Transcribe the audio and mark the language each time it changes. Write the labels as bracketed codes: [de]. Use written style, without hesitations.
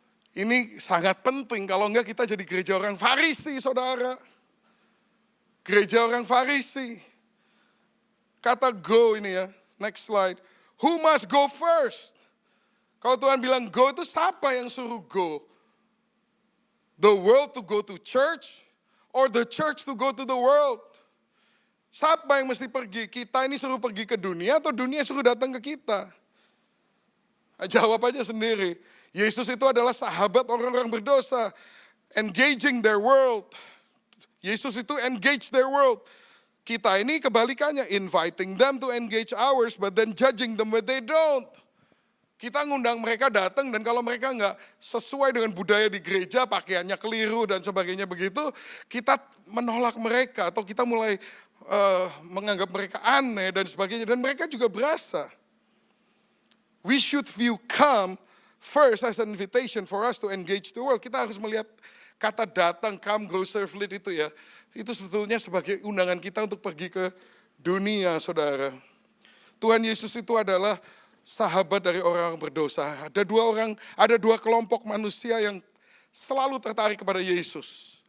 [id] Ini sangat penting, kalau enggak kita jadi gereja orang Farisi saudara. Gereja orang Farisi. Kata go ini ya, [en] next slide. Who must go first? [id] Kalau Tuhan bilang go itu siapa yang suruh go? [en] The world to go to church or the church to go to the world? [id] Siapa yang mesti pergi? Kita ini suruh pergi ke dunia atau dunia suruh datang ke kita? Jawab aja sendiri. Yesus itu adalah sahabat orang-orang berdosa. [en] Engaging their world. [id] Yesus itu [en] engage their world. [id] Kita ini kebalikannya. [en] Inviting them to engage ours but then judging them when they don't. [id] Kita ngundang mereka datang dan kalau mereka nggak sesuai dengan budaya di gereja, pakaiannya keliru dan sebagainya begitu, kita menolak mereka atau kita mulai menganggap mereka aneh dan sebagainya. Dan mereka juga berasa. [en] We should view come first as an invitation for us to engage the world. [id] Kita harus melihat kata datang, come, go, serve, lead itu ya. Itu sebetulnya sebagai undangan kita untuk pergi ke dunia, saudara. Tuhan Yesus itu adalah sahabat dari orang berdosa. Ada dua kelompok manusia yang selalu tertarik kepada Yesus.